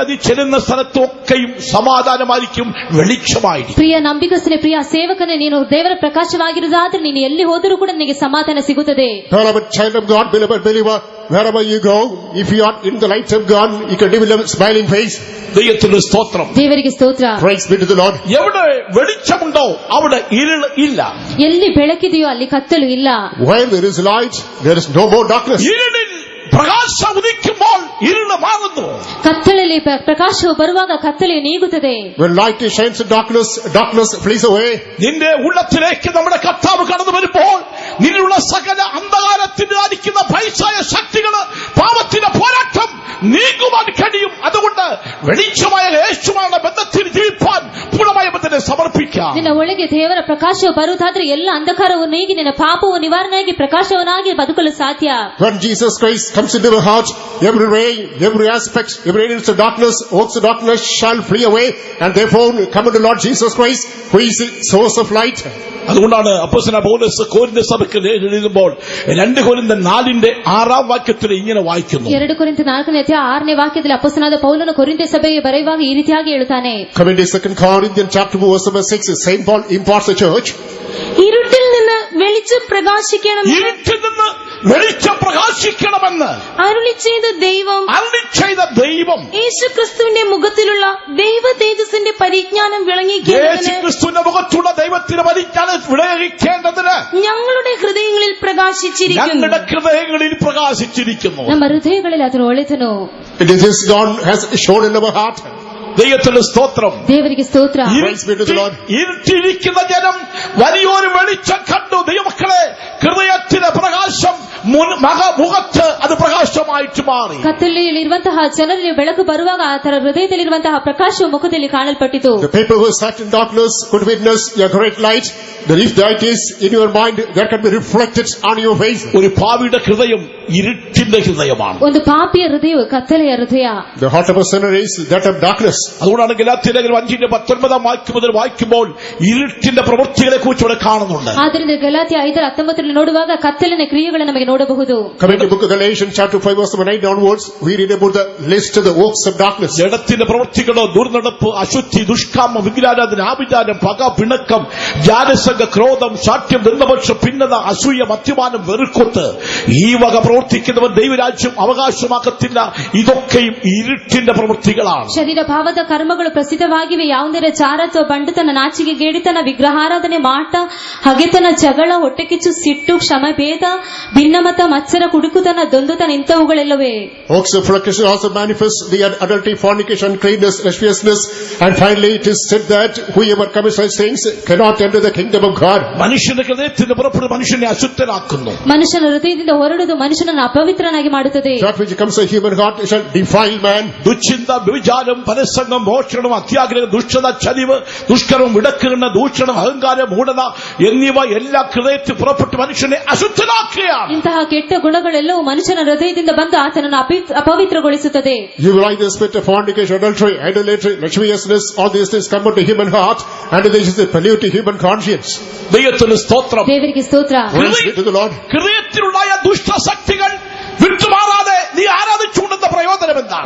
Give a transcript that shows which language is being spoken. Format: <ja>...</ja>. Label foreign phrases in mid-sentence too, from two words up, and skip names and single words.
<ml>നീ ചെല്ലുന്ന സ്ഥലത്തൊക്കെയും സമാധാനമായിരിക്കും, വെളിച്ചമായിരിക്കും.</ml> <kn>ಪ್ರಿಯ ನಂಬಿಕಸ್ಥನೇ, ಪ್ರಿಯ ಸೇವಕನೇ, ನೀನು ದೇವರ ಪ್ರಕಾಶವಾಗಿರುವುದಾದ್ರೆ ನೀನು ಎಲ್ಲಿ ಹೋದರೂ ಕೂಡ ನಿನಗೆ ಸಮಾಧಾನ ಸಿಗುತ್ತದೆ.</kn> <en>Beloved child of God, beloved believer, wherever you go, if you are in the light of God, you can live with a smiling face.</en> <ml>ദൈവത്തിന്റെ സ്തോത്രം.</ml> <kn>ದೇವರಿಗೆ ಸ್ತೋತ್ರ.</kn> <en>Praise be to the Lord.</en> <ml>എവിടെ വെളിച്ചമുണ്ടോ അവിടെ ഇരുൾ ഇല്ല.</ml> <kn>ಎಲ್ಲಿ ಬೆಳಕಿದೆಯೋ ಅಲ್ಲಿ ಕತ್ತಲು ಇಲ್ಲ.</kn> <en>While there is light, there is no more darkness.</en> <ml>ഇരുളിൽ പ്രകാശം ഉദിക്കുമ്പോൾ ഇരുള് മാറുന്നു.</ml> <kn>ಕತ್ತಲಲ್ಲಿ ಪ್ರಕಾಶವು ಬರುವಾಗ ಕತ್ತಲೆಯು ನೀಗುತ್ತದೆ.</kn> <en>When light shines in darkness, darkness flees away.</en> <ml>നിന്റെ ഉള്ളത്തിലേക്ക് നമ്മുടെ കർത്താവ് കടന്നു വരുമ്പോൾ നിന്നുള്ള സകല അന്ധകാരത്തിന് അടിക്കുന്ന പൈശാചിക ശക്തികള്, പാപത്തിന്റെ പോരാട്ടം നീങ്ങുവാൻ കഴിയും. അതുകൊണ്ട് വെളിച്ചമായ യേശുവാണ് ബന്ധത്തിൽ ജീവിപ്പാൻ പൂർണ്ണമായ ബന്ധത്തെ സമർപ്പിക്കാം.</ml> <kn>ನಿನ್ನ ಒಳಗೆ ದೇವರ ಪ್ರಕಾಶವು ಬರುವುದಾದ್ರೆ ಎಲ್ಲ ಅಂಧಕಾರವು ನೀಗಿ ನಿನ್ನ ಪಾಪವು ನಿವಾರಣೆಯಾಗಿ ಪ್ರಕಾಶವನಾಗಿ ಬದುಕಲು ಸಾಧ್ಯ.</kn> <en>When Jesus Christ comes into the heart, every ray, every aspect, every inch of darkness, works of darkness shall flee away, and therefore come unto Lord Jesus Christ, who is the source of light.</en> <ml>അതുകൊണ്ടാണ് അപ്പോസ്തലനായ പൗലോസ് കൊരിന്ത സഭയ്ക്ക് എഴുതുമ്പോൾ 2 കൊരിന്ത്യർ 4:6 ഇങ്ങനെ വായിക്കുന്നു.</ml> <kn>2 ಕೊರಿಂಥ 4:6 ವಾಕ್ಯದಲ್ಲಿ ಅಪೊಸ್ತಲನಾದ ಪೌಲನು ಕೊರಿಂಥ ಸಭೆಗೆ ಬರೆಯುವಾಗ ಈ ರೀತಿಯಾಗಿ ಹೇಳುತ್ತಾನೆ.</kn> <en>Coming to 2 Corinthians chapter 4 verse number 6, Saint Paul imparts the church.</en> <ml>ഇരുട്ടിൽ നിന്ന് വെളിച്ചം പ്രകാശിക്കണം, ഇരുട്ടിൽ നിന്ന് വെളിച്ചം പ്രകാശിക്കണമെന്ന് അരുളി ചെയ്ത ദൈവം യേശുക്രിസ്തുവിന്റെ മുഖത്തിലുള്ള ദൈവ തേജസ്സിന്റെ പരിജ്ഞാനം വിളങ്ങിക്കേണ്ടതിന്, യേശുക്രിസ്തുവിന്റെ മുഖത്തുള്ള ദൈവത്തിന്റെ പരിജ്ഞാനം വിളങ്ങിക്കേണ്ടതിന് ഞങ്ങളുടെ ഹൃദയങ്ങളിൽ പ്രകാശിച്ചിരിക്കുന്നു.</ml> <kn>ನಮ್ಮ ಹೃದಯಗಳಲ್ಲಿ ಅದರ ಒಳಿತನು</kn> <en>It is His God has shown in our heart.</en> <ml>ദൈവത്തിന്റെ സ്തോത്രം.</ml> <kn>ದೇವರಿಗೆ ಸ್ತೋತ್ರ.</kn> <ml>ഇരുട്ടിരിക്കുന്ന ജനം വലിയൊരു വെളിച്ചം കണ്ടു. ദൈവമക്കളെ, ഹൃദയത്തിലെ പ്രകാശം മുഖത്ത് അത് പ്രകാശമായിട്ട് മാറി.</ml> <kn>ಕತ್ತಲೆಯಲ್ಲಿರುವಂತಹ ಜನರಿಗೆ ಬೆಳಕು ಬರುವಾಗ ಆತರ ಹೃದಯದಲ್ಲಿರುವಂತಹ ಪ್ರಕಾಶವು ಮುಖದಲ್ಲಿ ಕಾಣಲ್ಪಟ್ಟಿತು.</kn> <en>The people who sat in darkness could witness a great light. That if that is in your mind, that can be reflected on your face.</en> <ml>ഒരു പാപിയുടെ ഹൃദയം ഇരുട്ടിന്റെ ഹൃദയമാണ്.</ml> <kn>ಒಂದು ಪಾಪಿಯ ಹೃದಯವು ಕತ್ತಲೆಯ ಹೃದಯ.</kn> <en>The heart of a sinner is that of darkness.</en> <ml>അതുകൊണ്ടാണ് ഗലാത്യലേഖനം 5:19 വാക്യം മുതൽ വായിക്കുമ്പോൾ ഇരുട്ടിന്റെ പ്രവൃത്തികളെ കുറിച്ച് ഇവിടെ കാണുന്നുണ്ട്.</ml> <kn>ಆದ್ದರಿಂದ ಗಲಾತ್ಯ 5:19 ನೋಡುವಾಗ ಕತ್ತಲಿನ ಕ್ರಿಯೆಗಳನ್ನು ನಮಗೆ ನೋಡಬಹುದು.</kn> <en>Coming to the book of Galatians chapter 5 verse 9 downwards, we read about the list of the works of darkness.</en> <ml>ജഡത്തിന്റെ പ്രവൃത്തികളോ ദുർനടപ്പ്, അശുദ്ധി, ദുഷ്കാമം, വിഗ്രഹാരാധന, ആഭിചാരം, പക, പിണക്കം, ജാരസംഘ, ക്രോധം, ശാഠ്യം, ദുർനപക്ഷം, ഭിന്നത, അസൂയ, മദ്യപാനം, വെറുക്കൊത്ത്, ഈ വക പ്രവർത്തിക്കുന്നവൻ ദൈവരാജ്യം അവകാശമാക്കത്തില്ല. ഇതൊക്കെയും ഇരുട്ടിന്റെ പ്രവൃത്തികളാണ്.</ml> <kn>ಶರೀರ ಭಾವದ ಕರ್ಮಗಳು ಪ್ರಸಿದ್ಧವಾಗಿವೆ. ಯಾವುದೇ ಚಾರತ್ವ, ಬಂಡತನ, ನಾಚಿಕೆ, ಗೇಡಿತನ, ವಿಗ್ರಹಾರಾಧನೆ, ಮಾಟ, ಹಗೆತನ, ಜಗಳ, ಹೊಟ್ಟೆಕಿಚ್ಚು, ಸಿಟ್ಟು, ಕ್ಷಮಭೇದ, ಭಿನ್ನಮತ, ಮತ್ಸರ, ಕುಡುಕುತನ, ದೊಂದುತನ, ಇಂಥವುಗಳೆಲ್ಲವೇ.</kn> <en>Works of flesh also manifest the adultery, fornication, uncleanness, lasciviousness, and finally it is said that whoever commits such things cannot enter the kingdom of God.</en> <ml>മനുഷ്യന്റെ ഹൃദയത്തിൽ പുറപ്പെടുന്ന മനുഷ്യനെ അശുദ്ധനാക്കുന്നു.</ml> <kn>ಮನುಷ್ಯನ ಹೃದಯದಿಂದ ಹೊರಡುವುದು ಮನುಷ್ಯನನ್ನು ಅಪವಿತ್ರನಾಗಿ ಮಾಡುತ್ತದೆ.</kn> <en>That which comes to human heart shall defile man.</en> <ml>ദുശ്ചിന്ത, വ്യഭിചാരം, പരസംഗം, മോഷണം, അത്യാഗ്രഹം, ദുഷ്ടത, ചതിവ്, ദുഷ്കരം, വിടക്കുകിണ, ദൂഷണം, അഹങ്കാരം, മൂഢത എന്നിവ എല്ലാ ഹൃദയത്തിൽ പുറപ്പെട്ട് മനുഷ്യനെ അശുദ്ധനാക്കുകയാണ്.</ml> <kn>ಇಂತಹ ಕೆಟ್ಟ ಗುಣಗಳೆಲ್ಲವೂ ಮನುಷ್ಯನ ಹೃದಯದಿಂದ ಬಂದು ಆತನನ್ನು ಅಪವಿತ್ರಗೊಳಿಸುತ್ತದೆ.</kn> <en>You will like the spirit of fornication, adultery, idolatry, lasciviousness, all these things come into human heart, and this is a pollute human conscience.</en> <ml>ദൈവത്തിന് സ്തോത്രം.</ml> <kn>ದೇವರಿಗೆ ಸ್ತೋತ್ರ.</kn> <en>Praise be to the Lord.</en> <ml>ഹൃദയത്തിലുണ്ടായ ദുഷ്ടശക്തികൾ വിട്ടുമാറാതെ നീ ആരാധിച്ചുകൊണ്ടെന്ന പ്രയോജനം എന്താണ്?</ml>